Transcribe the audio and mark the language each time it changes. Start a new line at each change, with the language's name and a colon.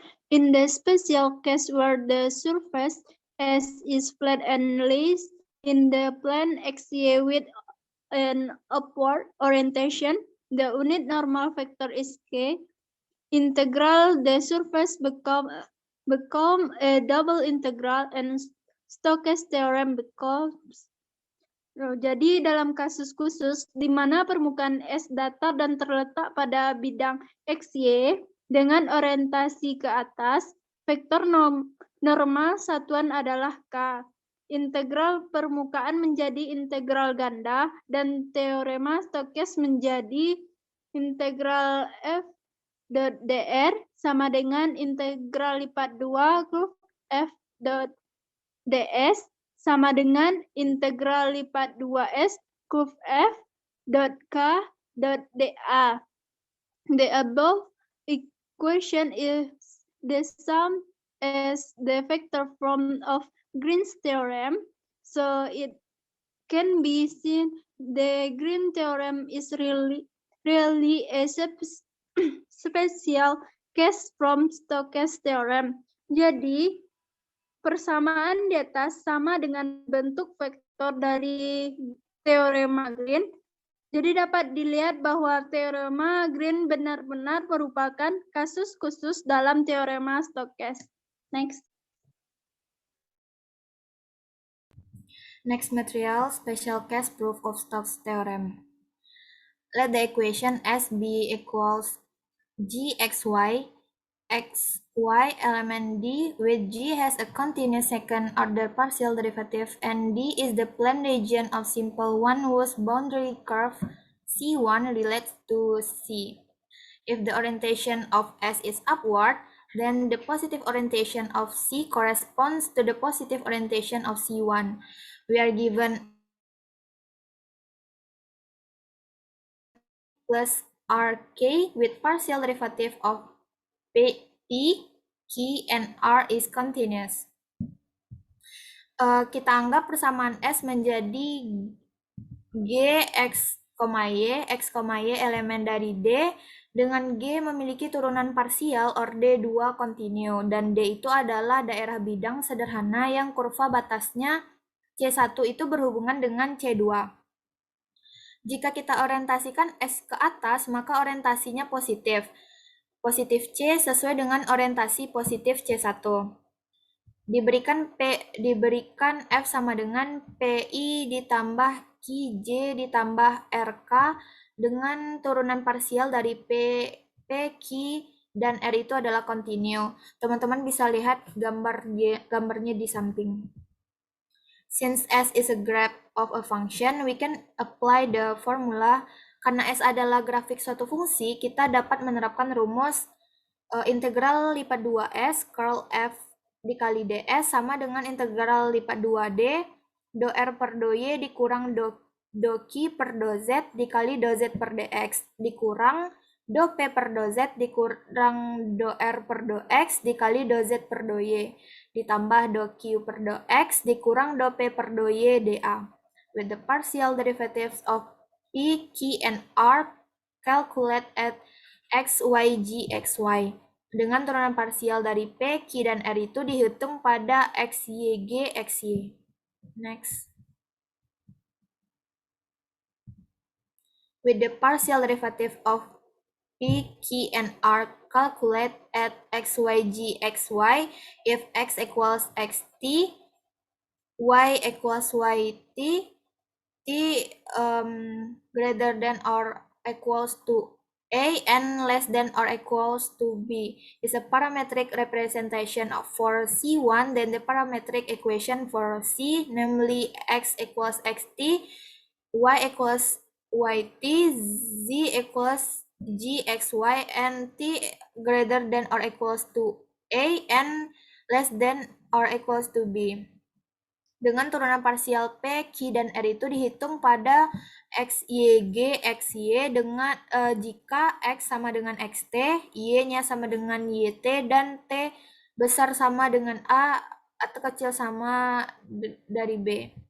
English: In the special case where the surface S is flat and lays in the plane XY with an upward orientation, the unit normal vector is K. Integral the surface become a double integral and Stokes theorem becomes.
Indonesian: Jadi dalam kasus khusus di mana permukaan S datar dan terletak pada bidang XY dengan orientasi ke atas, vektor normal satuan adalah K. integral permukaan menjadi integral ganda, dan teorema Stokes menjadi integral f dot dr sama dengan integral lipat 2 kurve f dot ds sama dengan integral lipat 2s kurve f dot k dot da.
English: The above equation is the sum as the vector form of Green's theorem, so it can be seen the Green theorem is really a special case from Stokes theorem.
Indonesian: Jadi, persamaan di atas sama dengan bentuk vektor dari teorema Green. Jadi dapat dilihat bahwa teorema Green benar-benar merupakan kasus khusus dalam teorema Stokes.
English: Next. Next material, special case proof of Stokes theorem. Let the equation S be equals gxy, xy element D, with G has a continuous second order partial derivative and D is the plane region of simple one whose boundary curve C1 relates to C. If the orientation of S is upward, then the positive orientation of C corresponds to the positive orientation of C1. We are given plus RK with partial derivative of P, Q, and R is continuous.
Indonesian: Kita anggap persamaan S menjadi G, X, Y elemen dari D, dengan G memiliki turunan parsial orde 2 kontinu, dan D itu adalah daerah bidang sederhana yang kurva batasnya C1 itu berhubungan dengan C2. Jika kita orientasikan S ke atas, maka orientasinya positif. Positif C sesuai dengan orientasi positif C1. Diberikan F sama dengan PI ditambah QJ ditambah RK dengan turunan parsial dari Q, dan R itu adalah kontinu. Teman-teman bisa lihat gambarnya di samping.
English: Since S is a graph of a function, we can apply the formula.
Indonesian: Karena S adalah grafik suatu fungsi, kita dapat menerapkan rumus integral lipat 2S curl F dikali ds sama dengan integral lipat 2D do R per do Y dikurang do Q per do Z dikali do Z per dx dikurang do P per do Z dikurang do R per do X dikali do Z per do Y ditambah do Q per do X dikurang do P per do Y dA.
English: With the partial derivatives of P, Q, and R, calculate at X, Y, G, X, Y.
Indonesian: Dengan turunan parsial dari P, Q, dan R itu dihitung pada X, Y, G, X, Y.
English: Next. With the partial derivative of P, Q, and R, calculate at X, Y, G, X, Y. If X equals XT, Y equals YT, T greater than or equals to A and less than or equals to B is a parametric representation for C1, then the parametric equation for C, namely X equals XT, Y equals YT, Z equals GXY, and T greater than or equals to A and less than or equals to B.
Indonesian: Dengan turunan parsial P, Q, dan R itu dihitung pada X, Y, G, X, Y dengan jika X sama dengan XT, Y-nya sama dengan YT, dan T besar sama dengan A atau kecil sama dari B.